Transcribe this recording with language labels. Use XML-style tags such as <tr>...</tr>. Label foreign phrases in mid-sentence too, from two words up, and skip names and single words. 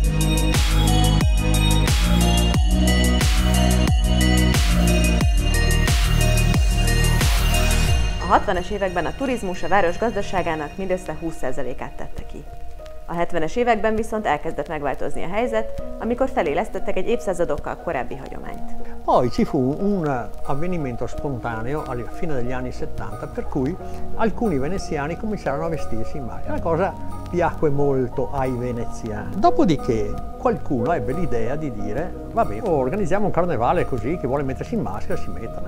<hu>A 60-es években a turizmus a város gazdaságának mindössze 20%-át tette ki. A 70-es években viszont elkezdett megváltozni a helyzet, amikor felélesztettek egy évszázadokkal korábbi hagyományt.</hu> <it>Poi ci fu un avvenimento spontaneo alla fine degli anni 70 per cui alcuni veneziani cominciarono a vestirsi in maschera. La cosa piacque molto ai veneziani. Dopodiché qualcuno ebbe l'idea di dire vabbè, organizziamo un carnevale così, chi vuole mettersi in maschera si mettano.</it>